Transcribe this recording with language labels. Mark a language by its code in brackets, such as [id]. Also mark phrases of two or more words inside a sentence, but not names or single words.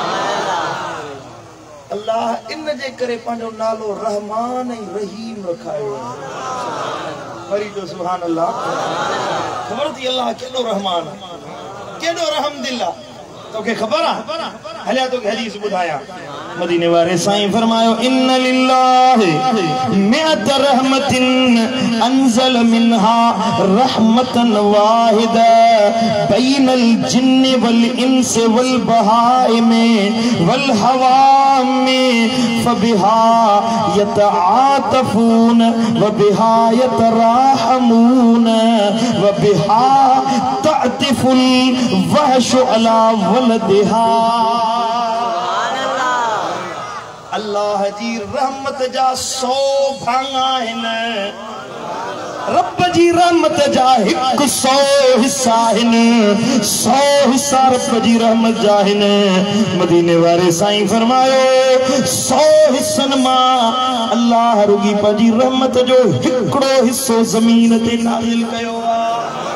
[sd] अल्लाह इन जे करे पंहिंजो नालो रहमान ऐं रहीम रखायो। वरी जो [ar] سبحان الله. [sd] ख़बर थी अल्लाह केॾो रहमान आहे, केॾो रहमदिल आहे, तोखे ख़बर आहे? हलिया तोखे हदीस ॿुधायां। मदीने वारे साईं फरमायो, [ar] إن لله مائة رحمة أنزل منها رحمة واحدة بين الجن والإنس والبهائم والهوام فبها يتعاطفون وبها يتراحمون وبها تعطف الوحش على ولدها. [sd] अल्लाह जी रहमत जा 100 भाङा आहिनि, रब जी रहमत जा 100 हिस्सा आहिनि, 100 हिस्सा रब जी रहमत जा आहिनि। मदीने वारे साईं फरमायो 100 हिस्सनि मां अल्लाह रुगी पंहिंजी रहमत जो हिकिड़ो हिस्सो ज़मीन ते नाज़िल कयो आहे।